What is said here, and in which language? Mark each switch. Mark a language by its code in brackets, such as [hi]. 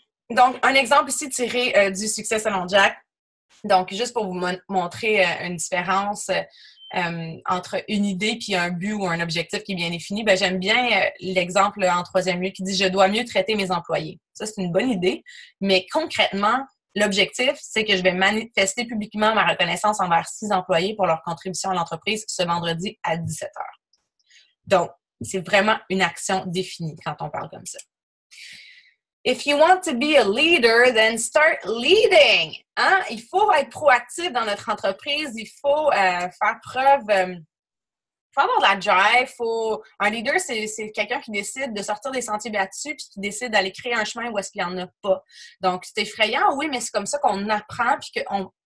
[fr] Donc, un exemple ici tiré du succès selon Jack. Donc, juste pour vous montrer une différence entre une idée puis un but ou un objectif qui est bien défini, j'aime bien l'exemple en 3e lieu qui dit « Je dois mieux traiter mes employés ». Ça, c'est une bonne idée, mais concrètement, l'objectif, c'est que je vais manifester publiquement ma reconnaissance envers 6 employés pour leur contribution à l'entreprise ce vendredi à 17h. Donc, c'est vraiment une action définie quand on parle comme ça. [en] If you want to be a leader, then start leading. [fr] Hein? Il faut être proactif dans notre entreprise. Il faut faire preuve. Il faut avoir de la drive. Un leader, c'est quelqu'un qui décide de sortir des sentiers battus puis qui décide d'aller créer un chemin où est-ce qu'il n'y en a pas. Donc, c'est effrayant, oui, mais c'est comme ça qu'on apprend puis qu'on